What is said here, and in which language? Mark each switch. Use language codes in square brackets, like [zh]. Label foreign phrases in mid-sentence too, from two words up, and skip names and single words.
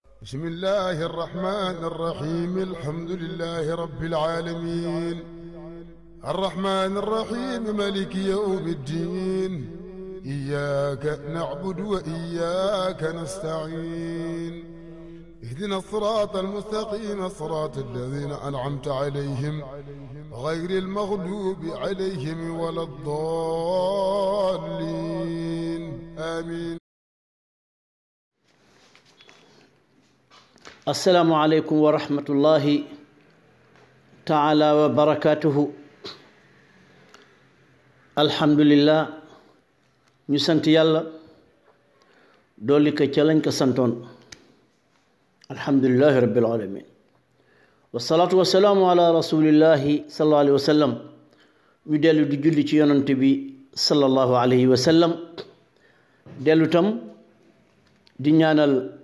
[ar] بسم الله الرحمن الرحيم الحمد لله رب العالمين الرحمن الرحيم مالك يوم الدين إياك نعبد وإياك نستعين اهدنا الصراط المستقيم صراط الذين أنعمت عليهم غير المغلوب عليهم ولا الضالين آمين. السلام عليكم ورحمة الله تعالى وبركاته. الحمد لله [wo] ñu sant yàlla dolli ko ca lañ ko santoon [ar] الحمد لله رب العالمين والصلاة والسلام على رسول الله صلى الله عليه وسلم [wo] ñu dellu di julli ci yonant bi [ar] صلى الله عليه وسلم [wo] dellu tam di ñaanal